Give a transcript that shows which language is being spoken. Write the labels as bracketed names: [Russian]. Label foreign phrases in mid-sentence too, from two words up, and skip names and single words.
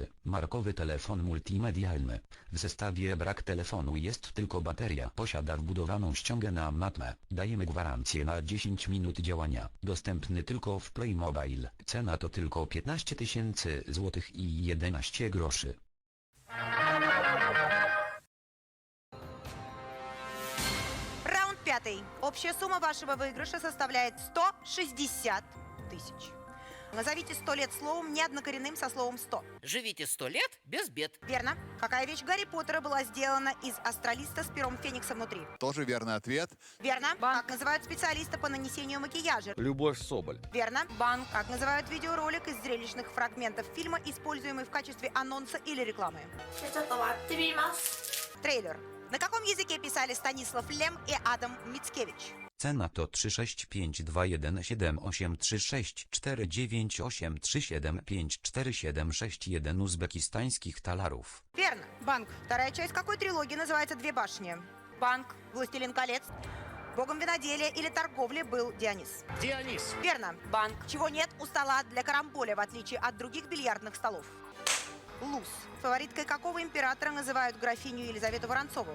[Polish] Markowy telefon multimedialny. W zestawie brak telefonu, jest tylko bateria. Posiada wbudowaną ściągę na matmę. Dajemy gwarancję na 10 minut działania. Dostępny tylko w Playmobile. Cena to tylko 15 000 zł i 11 groszy. [Russian] Раунд 5. Общая сумма вашего выигрыша составляет 160 тысяч. Назовите 100 лет словом, не однокоренным со словом 100. Живите 100 лет без бед. Верно. Какая вещь Гарри Поттера была сделана из астролиста с пером Феникса внутри? Тоже верный ответ. Верно. Как называют специалиста по нанесению макияжа? Любовь Соболь. Верно. Банк. Как называют видеоролик из зрелищных фрагментов фильма, используемый в качестве анонса или рекламы? Трейлер. На каком языке писали Станислав Лем и Адам Мицкевич? [Polish] Cena to 365217363983754754761 uzbekistańskich talarów. [Russian] Верно. Банк. Вторая часть какой трилогии называется «Две башни»? Банк. «Властелин колец». Богом виноделия или торговли был Дионис? Дионис. Верно. Банк. Чего нет у стола для карамболя, в отличие от других бильярдных столов? Луз. Фавориткой какого императора называют графиню Елизавету Воронцову?